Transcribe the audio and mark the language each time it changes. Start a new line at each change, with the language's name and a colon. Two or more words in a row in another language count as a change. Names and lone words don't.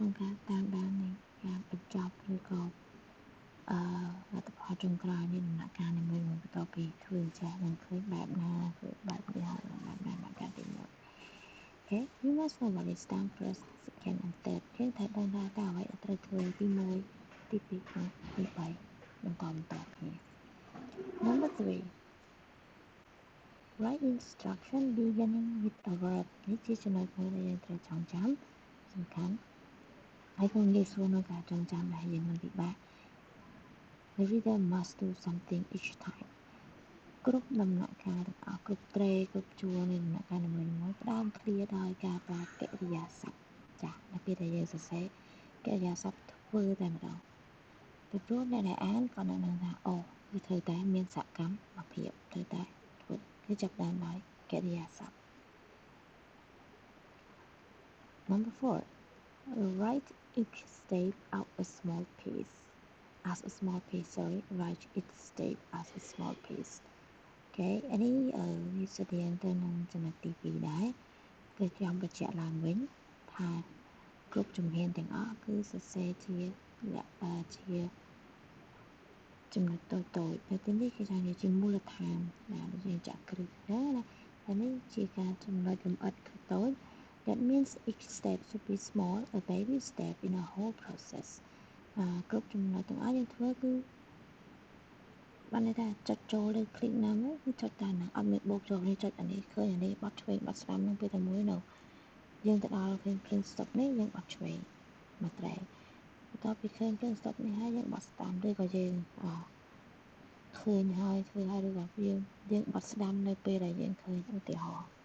Khmer: ក្នុងការតាមដាននៃការបញ្ចប់ឬក៏លទ្ធផលចុងក្រោយនៃដំណាក់កាលនីមួយៗបន្ទាប់ពីធ្វើចាស់នឹងឃើញបែបណាធ្វើបែបនេះហើយបែបណាបែបការទី1
English: Okay you must know what is done first second and third
Khmer: យើងត្រូវដឹងថាតើអ្វីដែលត្រូវធ្វើទី1ទី2ទី3បន្តគ្នា
English: Number 3 Write instruction beginning with a verb
Khmer: នេះជាចំណុចមួយដែលយើងត្រូវចងចាំសំខាន់ហើយក៏ងាយស្រួលក្នុងការចងចាំដែរ យើងមិនពិបាក
English: The reader must do something each time
Khmer: គ្រប់ដំណាក់កាលទាំងអស់គ្រប់ត្រេគ្រប់ជួរនៃដំណាក់កាលនីមួយៗផ្ដើមឃ្លាដោយការប្រើកិរិយាសព្ទចា៎ដល់ពេលដែលយើងសរសេរកិរិយាសព្ទធ្វើតែម្ដងពីព្រោះអ្នកដែលអានក៏នឹងដឹងថាអូវាត្រូវតែមានសកម្មភាពត្រូវតែធ្វើគឺចាប់ផ្ដើមដោយកិរិយាសព្ទ
English: Number 4 Write each step out a small piece as a small piece write each step as a small piece
Khmer: អូខេអានេះវាស្តីទៅនឹងចំណុចទី2ដែរគឺខ្ញុំបញ្ជាក់ឡើងវិញថាគ្រប់ជំហានទាំងអស់គឺសរសេរជា ចំណុចតូចៗនៅទីនេះគេថាជាមូលដ្ឋានណាយើងចាក់គ្រឹះណាតែនេះជាការចំណុចលម្អិតតូច
English: That means each step should be small a baby step in a whole process
Khmer: គ្រប់ចំណុចទាំងអស់យើងធ្វើគឺបានន័យថាចុចចូល លើ click ណាមួយគឺចុចតាមហ្នឹងអត់មានបូកចូលនេះចុចអានេះឃើញអានេះបត់ឆ្វេងបត់ស្ដាំនឹងពេលតែមួយនោះយើងទៅដល់ឃើញ stop នេះយើងបត់ឆ្វេងមកត្រែ បន្ទាប់ពីឃើញ stop នេះហើយយើងបត់ស្ដាំឬក៏យើងឃើញហើយធ្វើហើយឬក៏យើងបត់ស្ដាំនៅពេលដែលយើងឃើញឧទាហរណ៍